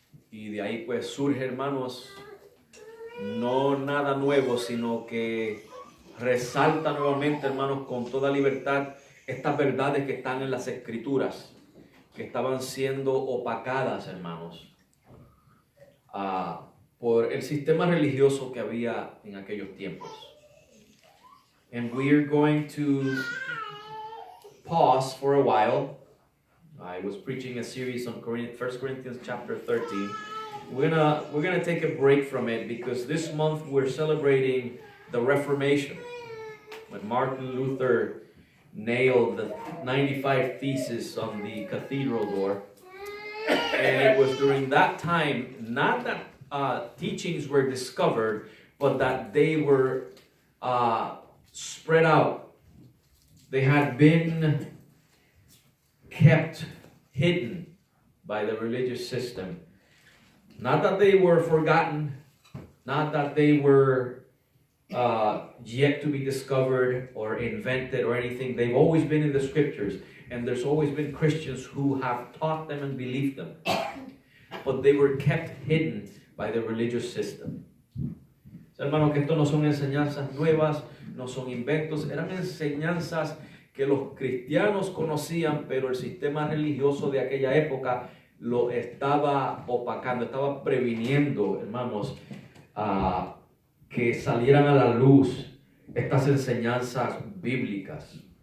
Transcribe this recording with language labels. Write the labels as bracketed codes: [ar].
[es] Y de ahí pues surge, hermanos, no nada nuevo, sino que resalta nuevamente, hermanos, con toda libertad estas verdades que están en las Escrituras, que estaban siendo opacadas, hermanos, por el sistema religioso que había en aquellos tiempos. [en] And we're going to pause for a while. I was preaching a series on 1 Corinthians chapter 13, we're gonna take a break from it because this month we're celebrating the Reformation, when Martin Luther nailed the 95 Theses on the cathedral door. And it was during that time, not that teachings were discovered, but that they were spread out. They had been kept hidden by the religious system. Not that they were forgotten, not that they were yet to be discovered or invented or anything. They've always been in the scriptures, and there's always been Christians who have taught them and believed them. But they were kept hidden by the religious system. [es] Hermanos, que esto no son enseñanzas nuevas, no son inventos, eran enseñanzas que los cristianos conocían, pero el sistema religioso de aquella época lo estaba opacando, estaba previniendo, hermanos, que salieran a la luz estas enseñanzas bíblicas.